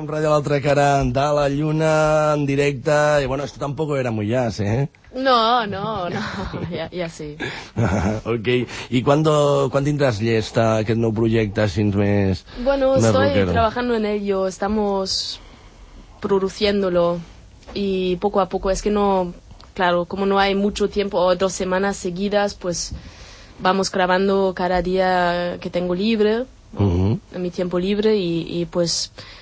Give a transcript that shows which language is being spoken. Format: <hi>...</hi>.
<ca>L'altra cara de la lluna en directe, i</ca> <es>bueno, esto tampoco era muy jazz, ¿eh?</es> <ca>No, ja sí. Ok, i quan tindràs llest aquest nou projecte, si ens més...</ca> <es>Bueno, estoy trabajando en ello, estamos produciéndolo, y poco a poco, es que no, claro, como no hay mucho tiempo, o dos semanas seguidas, pues vamos grabando cada día que tengo libre, en mi tiempo libre, y pues...</es>